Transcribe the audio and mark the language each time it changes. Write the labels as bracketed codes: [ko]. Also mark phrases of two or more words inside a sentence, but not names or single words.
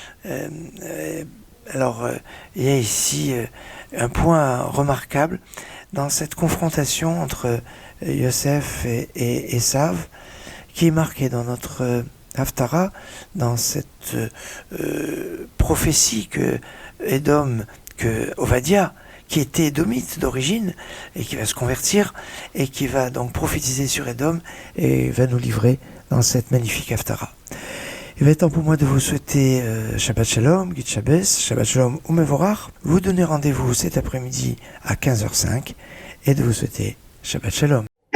[fr] Alors, il y a ici un point remarquable dans cette confrontation entre Yosef et Esav, qui est marqué dans notre Haftara, dans cette prophétie que Ovadia, qui était édomite d'origine, et qui va se convertir, et qui va donc prophétiser sur Édom, et va nous livrer dans cette magnifique Haftara. Il va être temps pour moi de vous souhaiter [he] שבת שלום, [yi] גוט שבת, [he] שבת שלום ומבורך, [fr] vous donner rendez-vous cet après-midi à 15h05, et de vous souhaiter [he] שבת שלום.